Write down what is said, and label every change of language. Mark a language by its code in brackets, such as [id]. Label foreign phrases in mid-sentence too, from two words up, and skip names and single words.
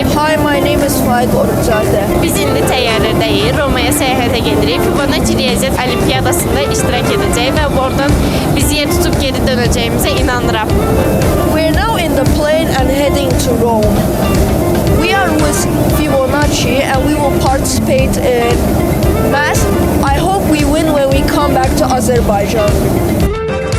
[en] Hi, my name is Faik Orucadə. [az] Biz indi təyyarədəyik, Romaya səyahətə gedirik. Fibonacci Riyaziyyat Olimpiyadasında iştirak edəcək və oradan biz yer tutub geri dönəcəyimizə inanıram. [en] We're now in the plane and heading to Rome. We are with Fibonacci and we will participate in math. I hope we win when we come back to Azerbaijan.